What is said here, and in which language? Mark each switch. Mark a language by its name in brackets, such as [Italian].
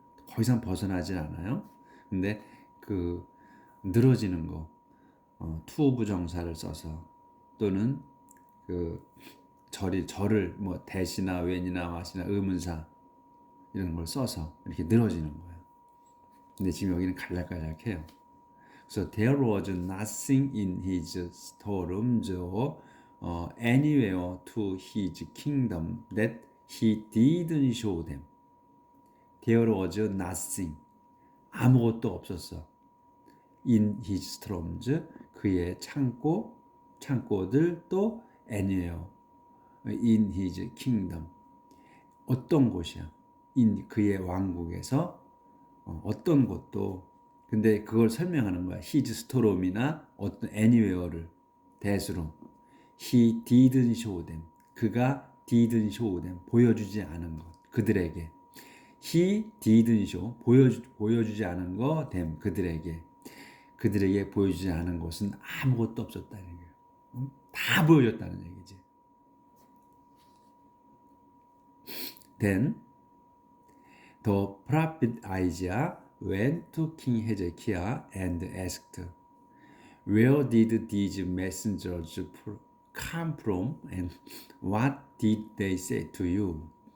[Korean] 더 이상 벗어나진 않아요. 근데 그 늘어지는 거 투 부정사를 써서 또는 그 절을 뭐 대시나 when이나 what이나 의문사 이런 걸 써서 이렇게 늘어지는 거예요. 근데 지금 여기는 갈락갈락해요. 그래서 [English] there was nothing in his storerooms or anywhere to his kingdom that he didn't show them. There was nothing. [Korean] 아무것도 없었어. [English] In his storerooms. [Korean] 그의 창고들 또 anywhere. [English] In his kingdom. [Korean] 어떤 곳이야. in 그의 왕국에서 어떤 곳도 근데 그걸 설명하는 거야. [English] his storeroom이나 어떤 anywhere를 대수로 he didn't show them. [Korean] 그가 [English] didn't show them. [Korean] 보여주지 않은 것. 그들에게. [English] he didn't show. [Korean] 보여주지 않은 것 them. 그들에게 보여주지 않은 것은 아무것도 없었다는 거예요. 다 보여줬다는 얘기지. [English] Then the prophet Isaiah went to King Hezekiah and asked, "Where did these messengers come from, and what did they say to you?"